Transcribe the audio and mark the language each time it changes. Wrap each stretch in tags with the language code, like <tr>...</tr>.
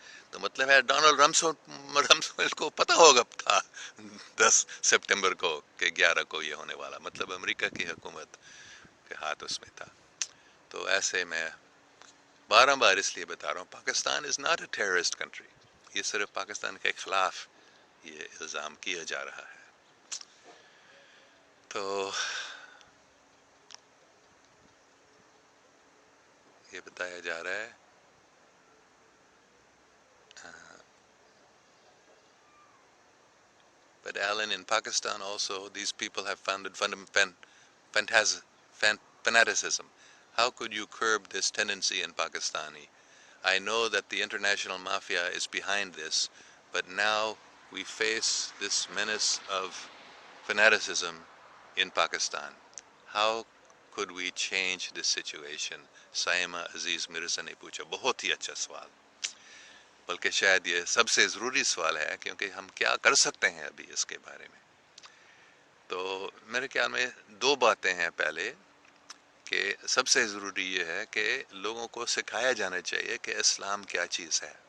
<ur>تو مطلب ہے ڈونلڈ رمسفیلڈ کو پتہ ہوگا تھا 10 سپٹمبر کو کہ 11 کو یہ ہونے والا. مطلب امریکہ کی حکومت کے ہاتھ اس میں تھا. تو ایسے میں بار بار اس لیے بتا رہا ہوں Pakistan</ur> <en>Is not a terrorist country.</en> <ur>یہ صرف پاکستان کے خلاف یہ الزام کیا جا رہا ہے. تو یہ بتایا جا رہا ہے</ur> <en>but Alan, in Pakistan also these people have founded fanaticism. How could you curb this tendency in Pakistani? I know that the international mafia is behind this, but now we face this menace of fanaticism in Pakistan. How could we change this situation? Saima Aziz Mirza</en> <ur>نے پوچھا. بہت ہی اچھا سوال, بلکہ شاید یہ سب سے ضروری سوال ہے کیونکہ ہم کیا کر سکتے ہیں ابھی اس کے بارے میں. تو میرے خیال میں دو باتیں ہیں. پہلے کہ سب سے ضروری یہ ہے کہ لوگوں کو سکھایا جانا چاہیے کہ اسلام کیا چیز ہے.</ur>